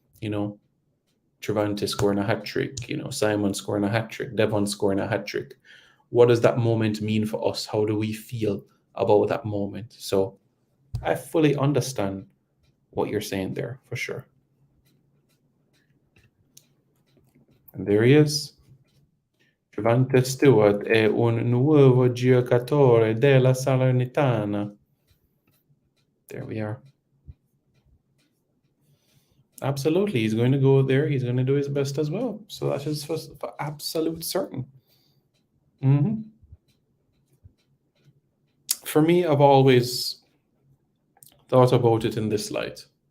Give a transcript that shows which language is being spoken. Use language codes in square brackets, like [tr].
[en] You know, Trevante scoring a hat trick, you know, Simon scoring a hat trick, Devon scoring a hat trick. What does that moment mean for us? How do we feel about that moment? So I fully understand what you're saying there, for sure. And there he is. [it] Trevante Stewart è un nuovo giocatore della Salernitana. [en] There we are. Absolutely, he's going to go there. He's going to do his best as well. So that is for absolute certain. Mm-hmm. For me, I've always thought about it in this light.